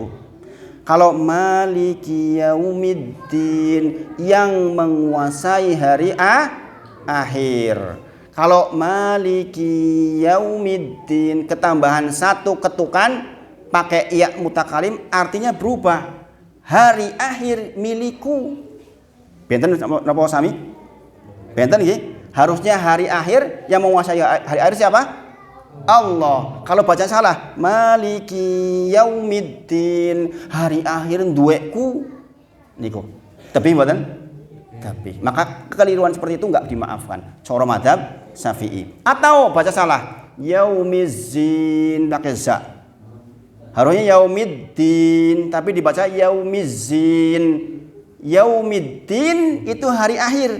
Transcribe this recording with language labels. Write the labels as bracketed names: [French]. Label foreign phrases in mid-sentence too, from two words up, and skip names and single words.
[Indonesian] Kalau [Arabic] Maliki Yaumiddin, [Indonesian] yang menguasai hari akhir. Kalau [Arabic] Maliki Yaumiddin [Indonesian] ketambahan 1 ketukan pakai [Arabic] iya mutakalim [Indonesian] artinya berubah. Hari akhir miliku. [Javanese] Benten napa sami? Benten nggih? [Indonesian] Harusnya hari akhir yang menguasai hari akhir siapa? Allah. Kalau baca salah, [Arabic] Maliki Yaumiddin, [Indonesian] hari akhir [Javanese] duweku niku. Tapi mboten? [Indonesian] Tapi maka kekeliruan seperti itu enggak dimaafkan. Cara mazhab Syafi'i. Atau baca salah, Yaumizzin pakai za. Harusnya Yaumiddin tapi dibaca Yaumizzin. Yaumiddin itu hari akhir.